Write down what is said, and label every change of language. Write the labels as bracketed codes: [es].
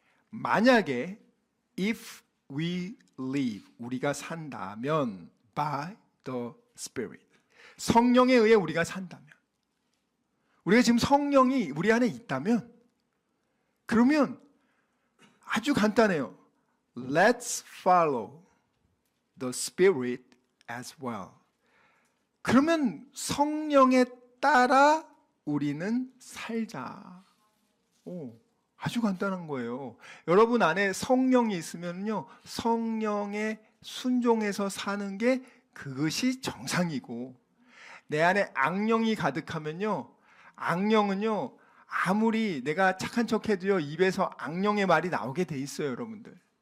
[ko] 만약에 [en] if we live, [ko] 우리가 산다면 [en] by the Spirit, [ko] 성령에 의해 우리가 산다면, 우리가 지금 성령이 우리 안에 있다면, 그러면 아주 간단해요. [en] Let's follow the Spirit as well. [ko] 그러면 성령에 따라 우리는 살자. 아주 간단한 거예요. 여러분 안에 성령이 있으면요, 성령에 순종해서 사는 게 그것이 정상이고, 내 안에 악령이 가득하면요, 악령은요, 아무리 내가 착한 척해도요, 입에서 악령의 말이 나오게 돼 있어요, 여러분들.